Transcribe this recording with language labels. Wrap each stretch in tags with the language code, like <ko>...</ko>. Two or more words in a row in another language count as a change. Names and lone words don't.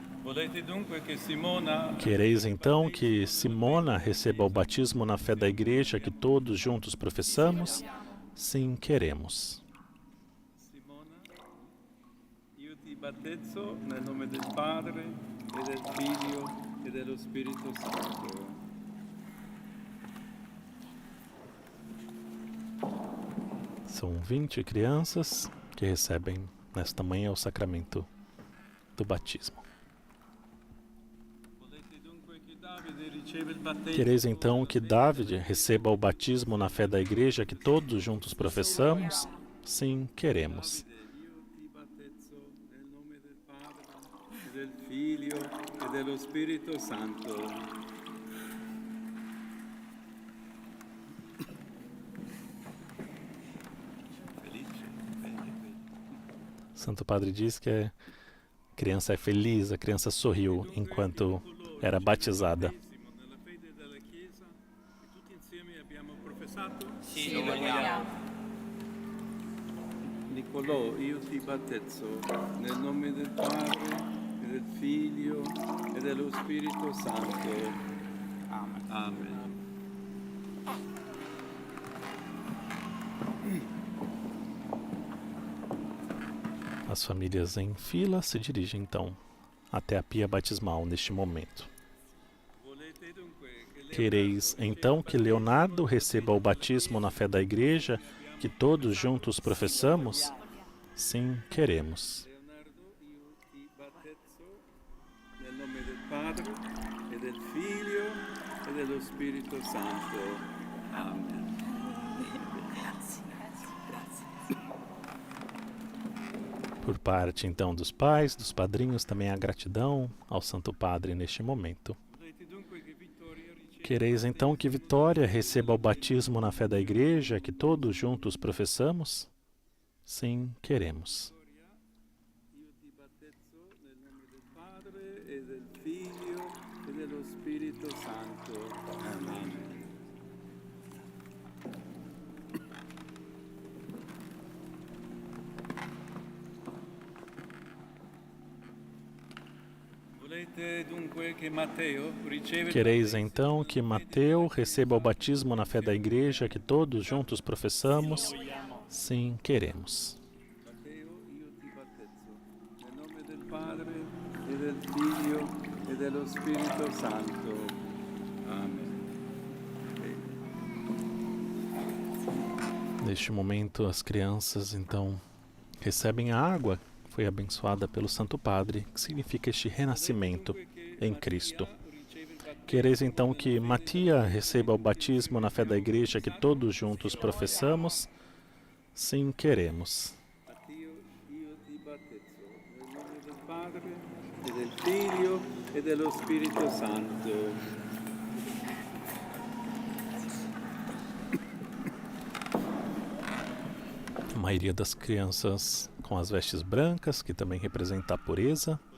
<it>Volete dunque che Simona</it> <pt>Quereis então que Simona receba o batismo na fé da Igreja que todos juntos professamos? Sim, queremos.</pt> <it>Simona, io ti battezzo nel nome del Padre e del Figlio e dello Spirito Santo.</it> <pt>São 20 crianças que recebem nesta manhã o sacramento do batismo.</pt> <it>Volete dunque che Davide riceva il battesimo</it> <pt>Quereis então que David receba o batismo na fé da Igreja que todos juntos professamos? Sim, queremos.</pt> <it>Io ti battezzo nel nome del Padre e del Figlio e dello Spirito Santo.</it> <pt>Santo Padre diz que a criança é feliz, a criança sorriu enquanto era batizada.</pt> <it>Nella fede della Chiesa e tutti insieme abbiamo professato? Sì, lo vogliamo. Nicolò, io ti battezzo nel nome del Padre e del Figlio e dello Spirito Santo. Amen. Amen.</it> <pt>As famílias em fila se dirigem então até a pia batismal neste momento.</pt> <it>Volete dunque che</it> <pt>Quereis então que Leonardo receba o batismo na fé da Igreja que todos juntos professamos? Sim, queremos.</pt> <it>Leonardo, io ti battezzo nel nome del Padre e del Figlio e dello Spirito Santo. Amen.</it> <pt>Por parte então dos pais, dos padrinhos, também a gratidão ao Santo Padre neste momento.</pt> <it>Volete dunque che Vittoria riceva</it> <pt>Quereis então que Vitória receba o batismo na fé da Igreja que todos juntos professamos? Sim, queremos.</pt> <it>io ti battezzo nel nome del Padre e del Figlio e dello Spirito Santo. Amen. Volete dunque che Matteo riceva il</it> <pt>Quereis então que Mateu receba o batismo na fé da Igreja que todos juntos professamos? Sim, queremos.</pt> <it>Matteo, io ti battezzo nel nome del Padre e del Figlio e dello Spirito Santo. Amen.</it> <pt>Neste momento, as crianças então recebem a água que foi abençoada pelo Santo Padre, que significa este renascimento em Cristo. Quereis então que Matia receba o batismo na fé da Igreja que todos juntos professamos? Sim, queremos.</pt> <it>Matteo, io ti battezzo nel nome del Padre e del Figlio e dello Spirito Santo.</it> <pt>A maioria das crianças com as vestes brancas, que também representa a pureza.</pt>